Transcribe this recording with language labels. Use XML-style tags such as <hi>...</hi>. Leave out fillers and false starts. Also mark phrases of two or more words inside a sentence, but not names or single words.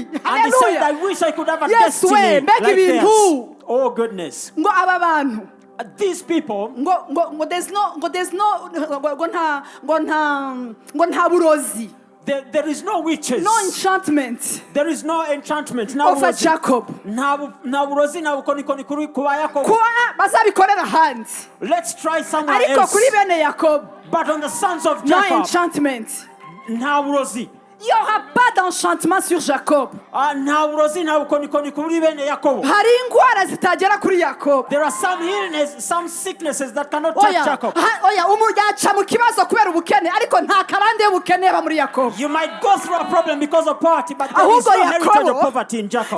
<en>And he said, I wish I could have a destiny like theirs. Oh goodness.</en> <rw>Ngo aba bantu,</rw> <en>these people, there's no burozi. There is no witches. No enchantment. There is no enchantment. Over Jacob. Let's try somewhere else. But on the sons of Jacob, no enchantment.</en> <fr>Il n'y aura pas d'enchantement sur Jacob.</fr> <en>There are some illnesses, some sicknesses that cannot touch Jacob. You might go through a problem because of poverty, but there is no heritage of poverty in Jacob.</en>